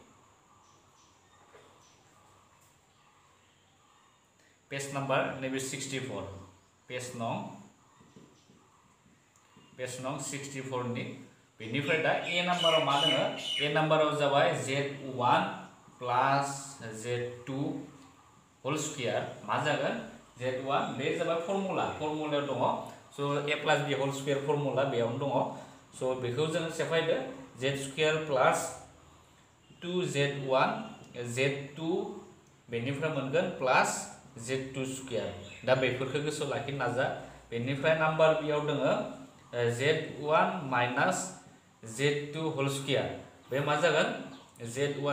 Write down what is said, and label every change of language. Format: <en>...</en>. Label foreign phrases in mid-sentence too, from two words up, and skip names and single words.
<en>page number</en> <brx>नैबे 64</brx> <en>page no</en> <brx>64 नि बेनिफ्राय दा ए नाम्बाराव मा दङ ए नाम्बाराव जाबाय</brx> <en>z1 plus z2 whole square</en> <brx>मा जागोन z1 बे जाबाय फर्मुलायाव दङ स</brx> <en>a plus b whole square</en> <brx>फर्मुला बेयावनो दङ स बेखौ जों सेफायदो</brx> <en>z square plus</en> <brx>2z1 z2 बेनिफ्राय मोनगोन</brx> <en>plus z2 square</en> <brx>दा बेफोरखौ गोसोआव लाखिनो नाजा बेनिफ्राय नाम्बार बियाव दङ</brx> <en>z1 minus z2 whole square</en> <brx>बे मा जागोन z1</brx>